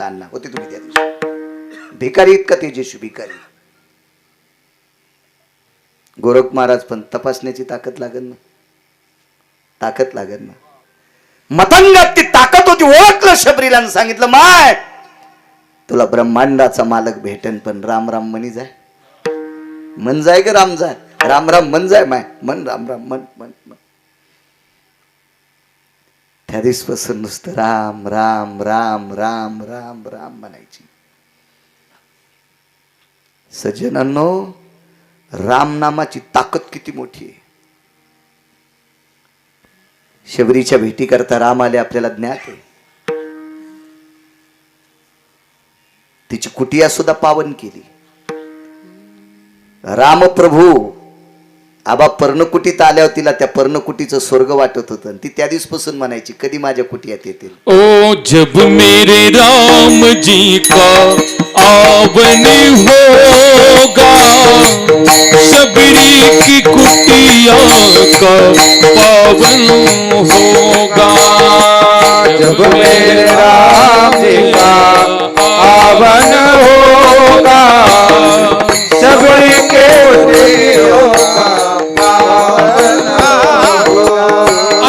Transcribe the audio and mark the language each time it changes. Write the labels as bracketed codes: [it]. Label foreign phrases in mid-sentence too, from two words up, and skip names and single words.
[mr] अण्णा होते तुम्ही त्या दिवशी. भिकारी इतका तेजस्वी भिकारी. गोरख महाराज पण तपासण्याची ताकद लागत ना. मतंगात ती ताकद होती. ओळखलं शबरीला आणि सांगितलं, माय तुला ब्रह्मांडाचा मालक भेटन, पण राम राम म्हणी जाय. मन जाय ग राम जाय. राम राम मन जाय माय. मन राम राम मन. त्या दिवसपासून नुसतं राम राम राम राम राम राम म्हणायची. सज्जनांनो, राम नामाची ताकद किती मोठी आहे. शबरीच्या भेटी करता राम आले आपल्याला ज्ञात आहे. तिची कुटिया सुद्धा पावन केली. रामप्रभू आबा पर्णकुटीत आल्यावर तिला त्या पर्णकुटीचं स्वर्ग वाटत होतं. ती त्या दिवसपासून म्हणायची, कधी माझ्या कुटियात येतील. [hi] ओ जब मेरे राम जी का आवन होगा, शबरी की कुटिया का पावन होगा. जब मेरे राम जी का आवन होगा, शबरी के कुटिया का पावन होगा.